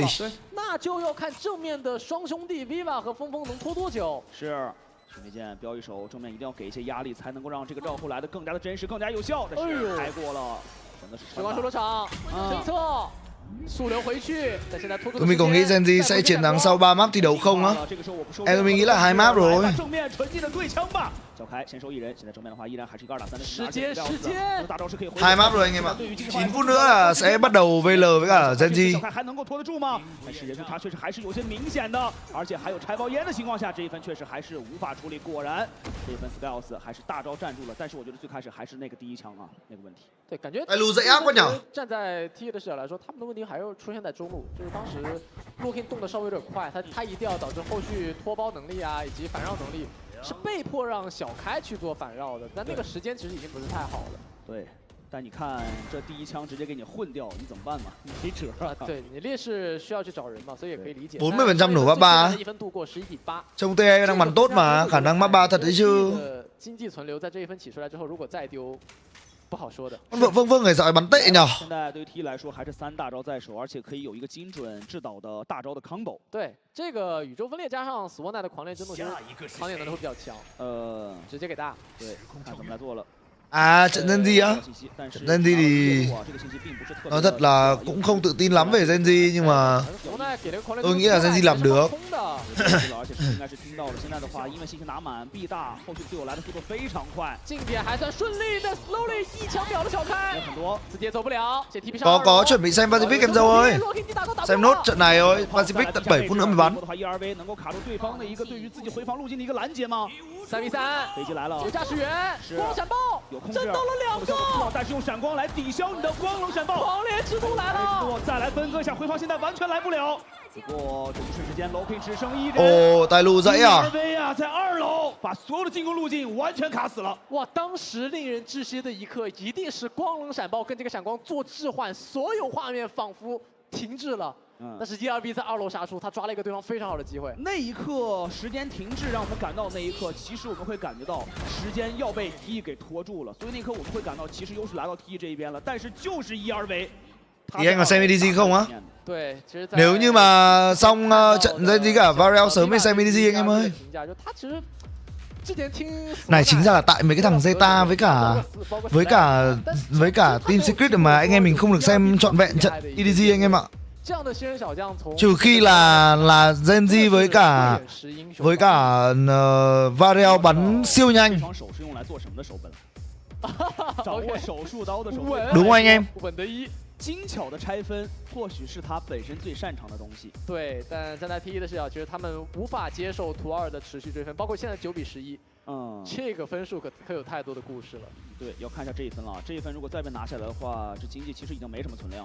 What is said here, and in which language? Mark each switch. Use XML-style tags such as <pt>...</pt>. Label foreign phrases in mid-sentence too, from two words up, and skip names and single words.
<zh>对，那就要看正面的双兄弟 Viva 和峰峰能拖多久。是。兄弟剑标一手，正面一定要给一些压力，才能够让这个绕后来的更加的真实、更加有效。但是开过了，真的是时光修罗场，身侧速流回去，但现在拖</zh> <vi>Tụi mình có nghĩ Gen.G sẽ chiến thắng sau 3 map thi đấu không á? Em mình nghĩ là 2 map rồi.</vi> <zh>正面纯净的对枪吧。小开先收一人，现在正面的话依然还是一个2打3的时间。大招是可以。</zh> <vi>2 map rồi anh em ạ. 9 phút nữa là sẽ bắt đầu VL với cả Gen.G.</vi> <zh>小开还能够拖得住吗？但是他确实还是有些明显的，而且还有拆包烟的情况下，这一分确实还是无法处理。果然，这一分 Skiles 还是大招站住了，但是我觉得最开始还是那个第一枪啊，那个问题。对，感觉。站在 T 的视角来说，他们的问题还是出现在中路，就是当时LUπρωNG动的稍微有点快，他一定要导致后续拖包能力啊以及反绕能力。是被迫让小开去做反绕的，但那个时间其实已经不是太好了。对，但你看这第一枪直接给你混掉，你怎么办嘛？没辙啊。对你劣势需要去找人嘛，所以也可以理解。</zh> <vi>40% nổ map 3.</vi> <zh>1分度过11比8。</zh> <vi>Trông THEO đang bắn tốt mà, khả năng map 3 thật đấy chứ.</vi> <zh>经济存留在这一分起出来之后，如果再丢， 不好说的。 Vâng其實係問的nhờ。現在對於 T 來說，還是3大招在手，而且可以有一個精準制導的大招的 combo。對，這個宇宙分裂加上死窩奈的狂烈震動，其實扛點能力會比較強。直接給大。對，看怎麼來做了。</zh> <vi>trận GEN.G á. Trận GEN.G thì nói thật là cũng không tự tin lắm về GEN.G nhưng mà tôi nghĩ là GEN.G làm được.</vi> <zh>而且应该是听到了。现在的话，因为信息拿满 B 大，后续队友来的速度非常快。近点还算順利的 ，Slowly 一槍秒了小開。很多，直接走不了，先 TP 上。</zh> <vi>Có chuẩn bị xem Pacific em dâu ơi. Xem nốt trận này rồi, Pacific tận 7 phút nữa mới bắn.</vi> <zh>的话 ，ERV 能够卡住对方的一个对于自己回防路径的一个拦截吗？3v3，飞机来了，有驾驶员，光闪爆，有控制，震到了2个，但是用闪光来抵消你的光龙闪爆。狂烈之徒来了，再来分割一下回防，现在完全来不了。不过这一瞬之间 ，Low 只剩1人。哦，带路仔啊！ERV 啊，在2楼把所有的进攻路径完全卡死了。哇，当时令人窒息的一刻，一定是光龙闪爆跟这个闪光做置换，所有画面仿佛停滞了。但是 ERV 在2楼杀出，他抓了一个对方非常好的机会。那一刻时间停滞，让我们感到那一刻，其实我们会感觉到时间要被 TE 给拖住了，所以那一刻我们会感到其实优势来到 TE 这一边了。但是就是 ERV，</zh> <vi>Thì anh có xem EDG không á?</vi> <zh>对，其实</zh> <vi>Nếu như mà xong trận GEN.G cả Varel sớm mới xem EDG anh em ơi. Này chính ra là tại mấy cái thằng ZETA với cả Team Secret mà anh em mình không được xem trọn vẹn trận EDG anh em ạ. Trừ khi là GEN.G với cả Varel bắn siêu nhanh. Đúng không anh em?</vi> <zh>精巧的拆分或许是他本身最擅长的东西。对，但站在 T1的视角，其实他们无法接受图2的持续追分，包括现在9比11。这个分数可有太多的故事了。对，要看一下这一分了。这一分如果再被拿下来的话，这经济其实已经没什么存量了。</zh>